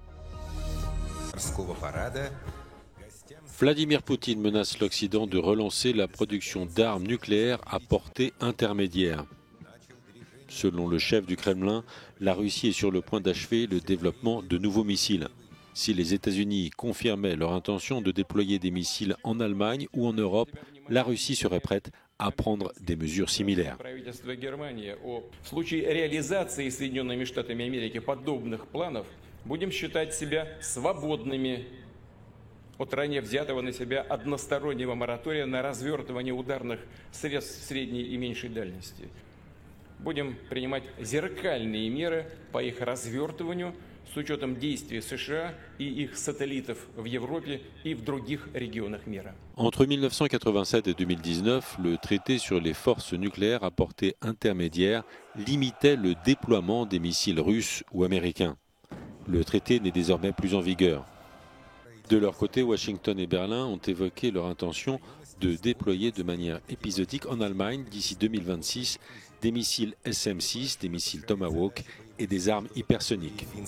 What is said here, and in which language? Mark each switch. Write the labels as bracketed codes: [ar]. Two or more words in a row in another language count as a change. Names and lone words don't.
[fr] Vladimir Poutine menace l'Occident de relancer la production d'armes nucléaires à portée intermédiaire. Selon le chef du Kremlin, la Russie est sur le point d'achever le développement de nouveaux missiles. Si les États-Unis confirmaient leur intention de déployer des missiles en Allemagne ou en Europe, la Russie serait prête à prendre des mesures similaires. [ru] От ранее взятого на себя одностороннего моратория на развертывание ударных средств средней и меньшей дальности. Будем принимать зеркальные меры по их развертыванию с учетом действий США и их сателлитов в Европе и в других регионах мира. [fr] Entre 1987 et 2019, le traité sur les forces nucléaires à portée intermédiaire limitait le déploiement des missiles russes ou américains. Le traité n'est désormais plus en vigueur. De leur côté, Washington et Berlin ont évoqué leur intention de déployer de manière épisodique en Allemagne d'ici 2026 des missiles SM-6, des missiles Tomahawk et des armes hypersoniques.